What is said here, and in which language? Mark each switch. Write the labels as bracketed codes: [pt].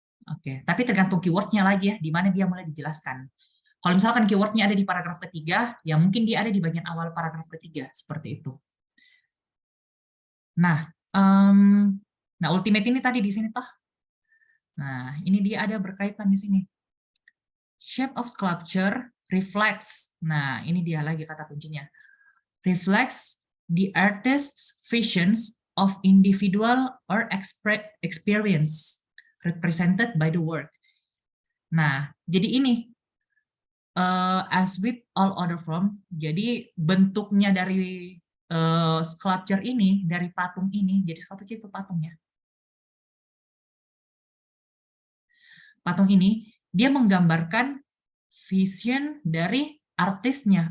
[id] Oke, tapi tergantung keyword-nya lagi ya, di mana dia mulai dijelaskan. Kalau misalkan keyword-nya ada di paragraf ketiga, ya mungkin dia ada di bagian awal paragraf ketiga, seperti itu. Nah, ultimate ini tadi di sini toh. Nah, ini dia ada berkaitan di sini. [en] Shape of sculpture reflects. [id] Nah, ini dia lagi kata kuncinya. [en] Reflects the artist's visions of individual or experience represented by the work. [id] Nah, jadi ini [en] as with all other form, [id] jadi bentuknya dari sculpture ini, dari patung ini, jadi sculpture itu patungnya. Patung ini, dia menggambarkan vision dari artisnya.